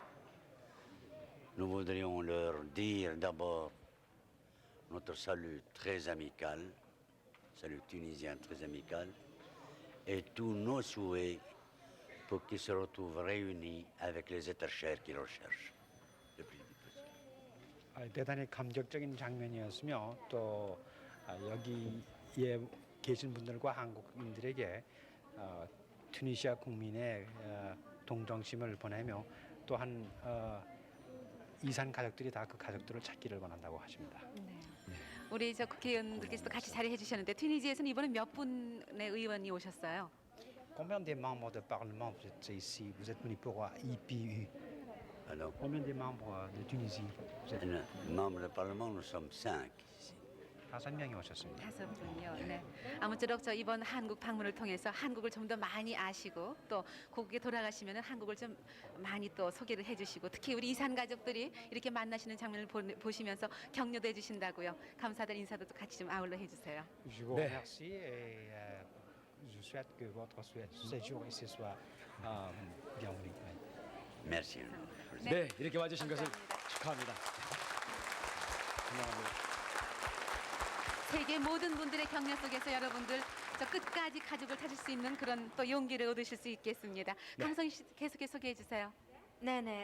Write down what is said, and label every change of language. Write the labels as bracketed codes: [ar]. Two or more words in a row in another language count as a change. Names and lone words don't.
[fr] Nous voudrions leur dire d'abord notre salut très amical, salut tunisien très amical, et tous nos souhaits pour qu'ils se retrouvent réunis avec les êtres chers qu'ils recherchent le plus vite possible. [ko] 대단히 감격적인 장면이었으며 또 여기에 계신 분들과 한국인들에게 튀니시아 국민의 동정심을 보내며 또한 이산 가족들이 다 그 가족들을 찾기를 원한다고 하십니다. 우리 저 국회의원들께서도 같이 자리해 주셨는데 튀니지에서는 이번에 몇 분의 의원이 오셨어요? [fr] Combien de membres de parlement vous êtes ici? Vous êtes venu pour IPU. Alors, Combien de membres de Tunisie? Vous êtes membres du Parlement, nous sommes 5 ici. [ko] 5명이 오셨습니다. 5분요. 네. 아무쪼록 저 이번 한국 방문을 통해서 한국을 좀 더 많이 아시고 또 고국에 돌아가시면은 한국을 좀 많이 또 소개를 해주시고 특히 우리 이산 가족들이 이렇게 만나시는 장면을 보시면서 격려도 해주신다고요. 감사드린 인사도 또 같이 좀 아울러 해주세요. [fr] Je vous [ko] 네. [fr] remercie et je souhaite que votre séjour ici soit bienvenu. Merci. [ko] 네, 이렇게 와주신 것을 축하합니다. 감사합니다. 세계 모든 분들의 격려 속에서 여러분들 저 끝까지 가족을 찾을 수 있는 그런 또 용기를 얻으실 수 있겠습니다. 강성희 씨 계속해서 소개해 주세요. 네네.